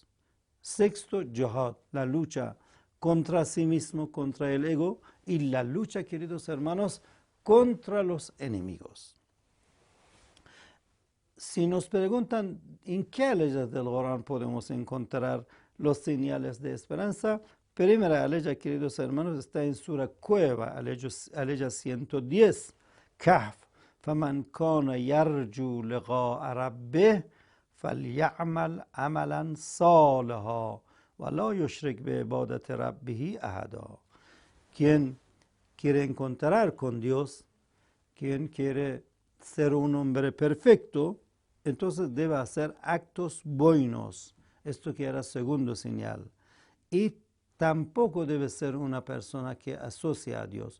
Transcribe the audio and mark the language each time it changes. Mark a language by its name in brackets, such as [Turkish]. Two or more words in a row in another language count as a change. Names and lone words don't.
[Spanish] 6, jihad, la lucha contra sí mismo, contra el ego, y la lucha, queridos hermanos, contra los enemigos. Si nos preguntan en qué leyes del Corán podemos encontrar los señales de esperanza, primera ley, queridos hermanos, está en Sura Cueva, aleya 110, Kahf. [Arabic] فَمَنْ كَانَ يَرْجُو لِقَاءَ رَبِّهِ فَلْيَعْمَلْ عَمَلًا صَالِحًا وَلَا يُشْرِكْ بِعِبَادَةِ رَبِّهِ أَحَدًا. [Spanish] Quien quiere encontrar con Dios, quien quiere ser un hombre perfecto, entonces debe hacer actos buenos. Esto que era segundo señal. Y tampoco debe ser una persona que asocia a Dios.